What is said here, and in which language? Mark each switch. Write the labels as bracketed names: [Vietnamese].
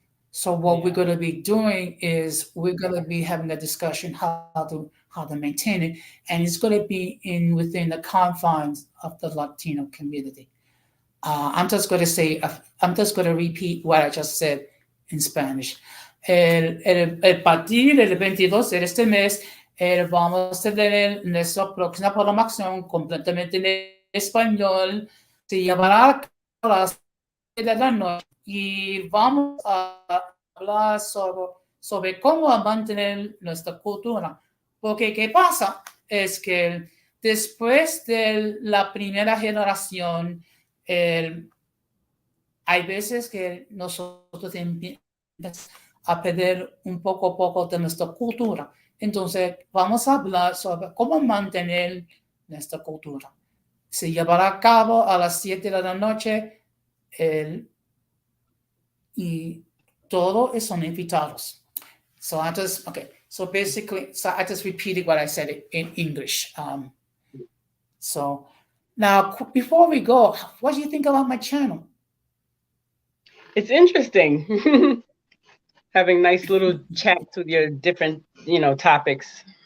[English] So what we're going to be doing is we're going to be having a discussion how to maintain it, and it's going to be within the confines of the Latino community. I'm just going to repeat what I just said in Spanish. [Spanish] El partir del 22 de este mes, vamos a tener nuestra próxima programación completamente en español. Se llamará a las 7 de la noche y vamos a hablar sobre cómo mantener nuestra cultura. Porque ¿qué pasa? Es que después de la primera generación, hay veces que nosotros empezamos a perder un poco a poco de nuestra cultura. Entonces, vamos a hablar sobre cómo mantener nuestra cultura. Se llevará a cabo a las 7 de la noche el, y todos son invitados. [English] So I just, okay. So basically, so I just repeated what I said in English. So now, before we go, what do you think about my channel? It's interesting. Having nice little chats with your different, topics.